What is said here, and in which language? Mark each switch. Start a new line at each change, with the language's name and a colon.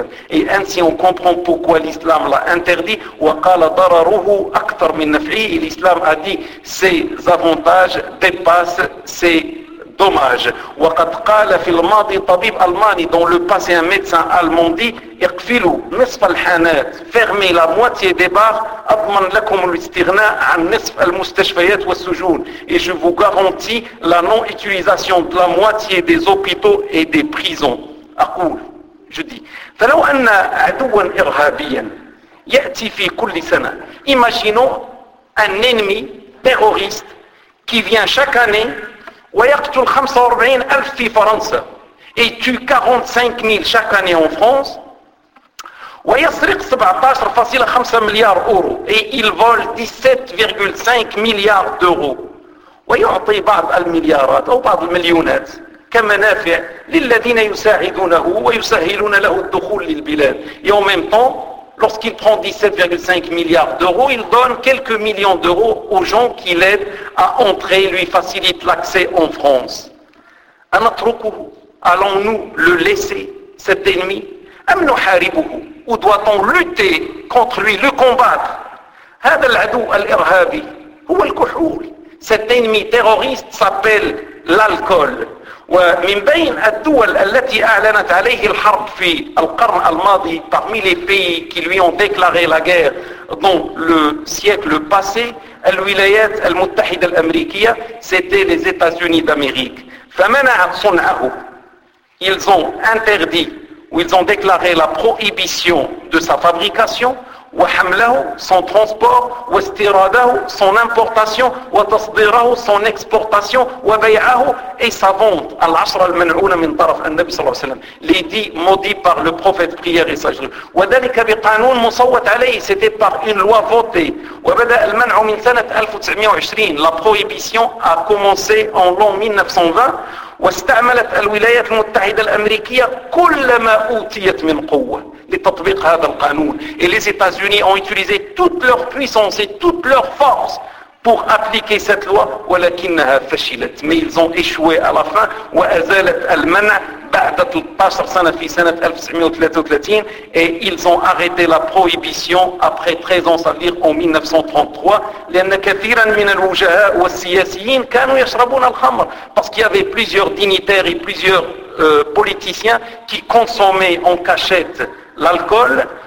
French: Et ainsi on comprend pourquoi l'islam l'a interdit. Et l'islam a dit ses avantages dépassent ses dommages. Dans le passé, un médecin allemand dit
Arabic: اقفلوا نصف الحانات فرمي لا موتي دي بار اضمن لكم الاستغناء عن نصف المستشفيات والسجون.
French: Et je vous garantis la non-utilisation de la moitié des hôpitaux et des prisons.
Arabic: اقول
French: je dis
Arabic: فلو ان عدوا ارهابيا ياتي في كل سنه.
French: Imaginons un ennemi terroriste qui vient chaque année
Arabic: ويقتل 45000 في فرنسا
French: et tue 45000 chaque année en France.
Arabic: ويسرق 17.5 مليار أورو أي
French: il vole 17,5
Arabic: مليار
French: d'euros
Arabic: ويعطي بعض المليارات أو بعض المليونات كمنافع للذين يساعدونه ويسهلون له الدخول للبلاد.
French: Et en même temps, lorsqu'il prend 17,5 مليار d'euros, il donne quelques millions d'euros aux gens qui l'aident à entrer, lui facilite l'accès en France.
Arabic: أنتركه,
French: allons-nous le laisser, cet ennemi,
Arabic: أم نحاربه,
French: ou doit-on lutter contre lui, le combattre?
Arabic: هذا العدو الإرهابي هو الكحول.
French: Cet ennemi terroriste s'appelle l'alcool.
Arabic: ومن بين الدول التي أعلنت عليه الحرب في القرن الماضي,
French: parmi les pays qui lui ont déclaré la guerre dans le siècle passé,
Arabic: الولايات المتحدة الأمريكية,
French: c'était les États-Unis d'Amérique.
Arabic: فمنع صنعه,
French: ils ont interdit, où ils ont déclaré la prohibition de sa fabrication,
Arabic: وحمله,
French: son transport,
Arabic: واستيراده,
French: son importation,
Arabic: وتصديره,
French: son exportation,
Arabic: وبيعه,
French: et sa vente,
Arabic: العشرة المنعونة من طرف النبي صلى الله عليه وسلم,
French: les dix maudits par le prophète prière et sagesse.
Arabic: وذلك بقانون مصوت عليه,
French: c'était par une loi votée,
Arabic: وبدأ المنع من سنة 1920,
French: la prohibition a commencé en l'an 1920,
Arabic: واستعملت الولايات المتحدة الأمريكية كل ما أوتيت من قوة لتطبيق هذا القانون.
French: Et les États-Unis ont utilisé toute leur puissance et toute leur force pour appliquer cette loi,
Arabic: ولكنها فشلت,
French: mais ils ont échoué à la fin.
Arabic: وأزالت المنع بعد 13 سنة في سنة 1933,
French: et ils ont arrêté la prohibition après 13 ans, c'est-à-dire en 1933,
Arabic: لأن كثيرا من الوجهاء والسياسيين كانوا يشربون الخمر,
French: parce qu'il y avait plusieurs dignitaires et plusieurs politiciens qui consommaient en cachette l'alcool.